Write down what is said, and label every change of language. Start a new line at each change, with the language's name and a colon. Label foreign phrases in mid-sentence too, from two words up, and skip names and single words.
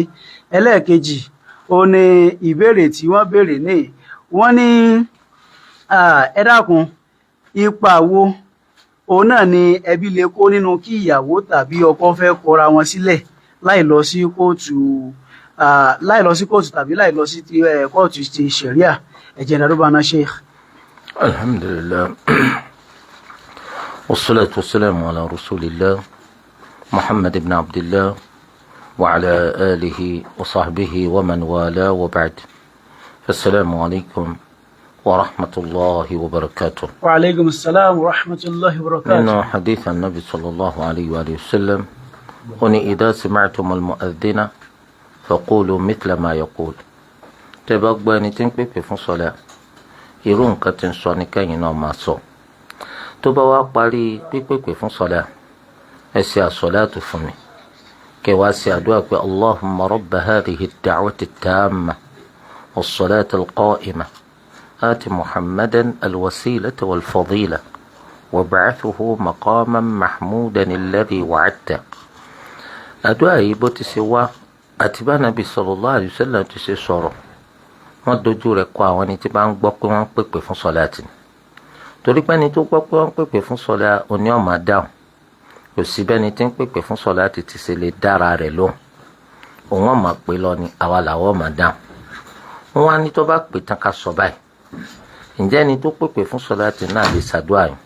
Yoruba: Ẹlẹ́ẹ̀kejì ó ní ìbéèrè tí wọ́n béèrè ní wọ́n ní ẹ dákun ipa wo òun náà ni ẹbí lè kó nínú kí ìyàwó tàbí ọkọ fẹ́ kọra wọn sílẹ̀ láì lọ sí kóòtù tàbí láì lọ sí kóòtù ti ṣẹ̀ríà ẹ̀jẹ̀ ìdádúbàná Sheikh.
Arabic: الحمد لله والصلاة والسلام على رسول الله محمد بن عبد الله وعلى آله وصحبه ومن والى وبعد. السلام عليكم ورحمة الله وبركاته. وعليكم السلام ورحمة الله وبركاته.
Yoruba: Nínú
Arabic: حديث النبي صلى الله عليه وسلم
Yoruba: ó ní
Arabic: إذا سمعتم المؤذن فقولوا مثل ما يقول.
Yoruba: Tẹ́ bá gbọ́ ẹni tí ń pèpè fún sọ́lá irú nǹkan tí ń sọ ní kẹ́yìn náà máa sọ. Tó bá wá parí pípèpè fún sọ́lá ẹ ṣe àsọ̀láàtù fún mi kẹ́ wá ṣe àdúrà pé
Arabic: اللهم رب هذه الدعوة التامة والصلاة القائمة آت محمدا الوسيلة والفضيلة وابعثه مقاما محمودا الذي وعدته.
Yoruba: àdúà yìí bó ti ṣe wá àti bá
Arabic: نبي صلى الله عليه وسلم
Yoruba: ti ṣe sọ̀rọ̀ wọ́n dojú rẹ̀ kọ àwọn ẹni tí bá ń gbọ́ pé wọ́n ń pèpè fún sọ́láàtì torí pé ẹni tó gbọ́ pé wọ́n ń pèpè fún sọ́lá oní ọ̀mà dáhùn kò sí bẹ́ni tí ń pèpè fún sọ́láàtì ti ṣe lè dára rẹ̀ lóhùn òun ọ̀mà pé lọ ni àwa làwọn ọ̀mà dáhùn wọ́n wá ní tó bá pè tán ká sọ báyìí ǹjẹ́ ẹni tó pèpè fún sọ́láàtì náà lè ṣàdúrà yìí.